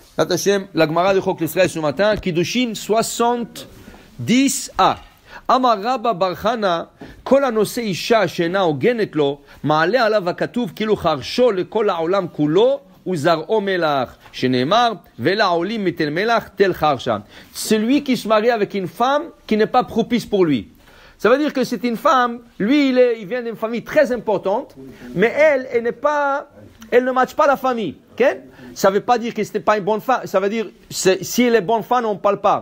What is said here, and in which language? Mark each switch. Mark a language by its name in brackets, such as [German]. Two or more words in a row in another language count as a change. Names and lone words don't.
[French] Hashem, la Gemara de Chok l'Israël ce matin, Kiddushin 70a. [Hebrew] אמר רבא בר חנא, כל הנושא אישה שאינה הוגנת לו, מעלה עליו הכתוב כאילו חרשו לכל העולם כולו וזרעו מלח, שנאמר, ולעולים מתל מלח תל חרשה. [French] Celui qui se marie avec une femme qui n'est pas propice pour lui. Ça veut dire que c'est une femme, lui il vient d'une famille très importante, mais elle ne matche pas la famille. Okay? Ça ne veut pas dire que ce n'est pas une bonne femme, ça veut dire si elle est bonne femme, on ne parle pas.